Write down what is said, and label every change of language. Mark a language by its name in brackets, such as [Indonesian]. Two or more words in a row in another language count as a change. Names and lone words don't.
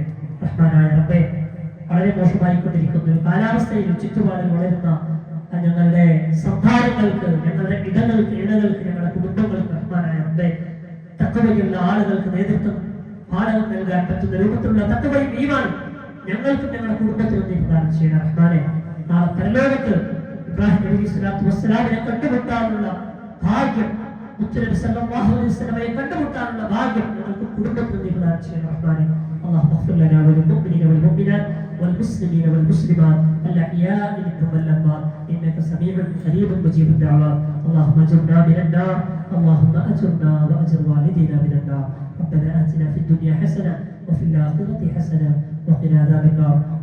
[Malayalam] റഹ്മാനായ റബ്ബേ, വളരെ മോശമായിക്കൊണ്ടിരിക്കുന്ന ഒരു കാലാവസ്ഥയിൽ ചുറ്റുപാടിൽ വളരുന്ന ഞങ്ങളുടെ സംഭാരങ്ങൾക്ക്, ഞങ്ങളുടെ ഇടങ്ങൾക്ക്, ഞങ്ങളുടെ കുടുംബങ്ങൾക്ക് റഹ്മാനായ റബ്ബേ തഖ്വയുള്ള ആളുകൾക്ക് നേതൃത്വം പാഠം നൽകാൻ പറ്റുന്ന രൂപത്തിലുള്ള തഖ്വയും ഈമാനും ഞങ്ങൾക്കും ഞങ്ങളുടെ കുടുംബത്തിനും നീ പ്രദാനം ചെയ്യണം റഹ്മാനെ. നാളെ പരലോകത്ത് ഇബ്രാഹിം നബി [Arabic] صلى الله عليه وسلم [Malayalam] കണ്ടുമുട്ടാനുള്ള ഭാഗ്യം, മുത്തുനബി [Arabic] صلى الله عليه وسلم [Malayalam] കണ്ടുമുട്ടാനുള്ള ഭാഗ്യം ഞങ്ങൾക്ക് കുടുംബത്തിനും നീ പ്രദാനം ചെയ്യണം റഹ്മാനെ. [Arabic] اللهم اغفر لنا وللمؤمنين والمؤمنات والمسلمين والمسلمات الأحياء منهم والأموات إنك سميع قريب مجيب الدعوات. اللهم أجرنا من النار، اللهم أجرنا وأجر والدينا من النار. ربنا آتنا في الدنيا حسنة وفي الآخرة حسنة وقنا عذاب النار.